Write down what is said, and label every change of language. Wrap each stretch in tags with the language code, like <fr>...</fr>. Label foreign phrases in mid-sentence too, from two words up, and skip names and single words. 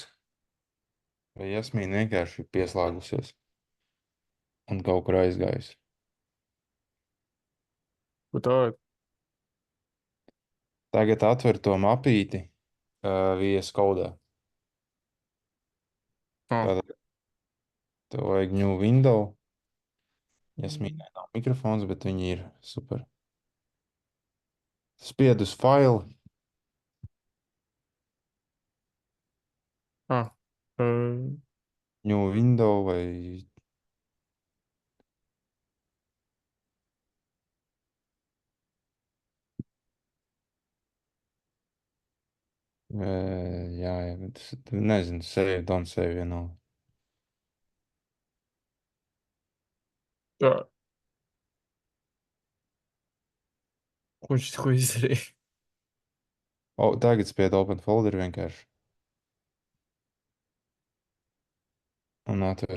<lv>Vai Jasmīna vienkārši ir pieslēgusies un kaut kur aizgājusi? Ko tā? Tagad atver to mapīti VS Code. Tātad tev vajag</lv> <en>new window.</en> <lv>Jasmīnai nav mikrofons, bet viņi ir super. Spied uz file.</lv> <en>New window</en> <lv>vai jā, bet nezinu,</lv> <en>save, don't save vienalga.</en> <lv>Tā. Ko izdarīja? Tagad spied</lv> <en>open folder</en> <lv>vienkārši. Un atver.</lv>